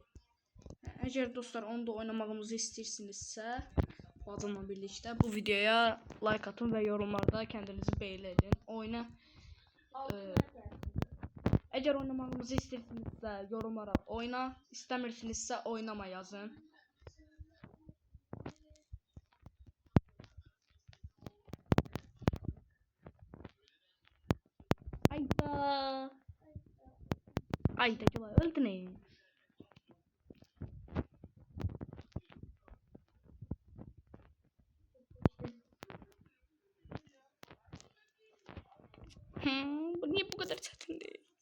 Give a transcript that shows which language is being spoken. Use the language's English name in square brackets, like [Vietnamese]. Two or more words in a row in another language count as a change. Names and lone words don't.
[Azerbaijani] Əgər dostlar onu da oynamağımızı istəyirsinizsə, bacımla birlikdə bu videoya like atın və yorumlarda [Turkish] kəndinizi belli edin. [Azerbaijani] Əgər oynamağımızı istəyirsinizsə yorumlara oyna, istəmirsinizsə oynama yazın. [Turkish] Ayda Gülay öldü ne? Bu niye bu kadar çetindi?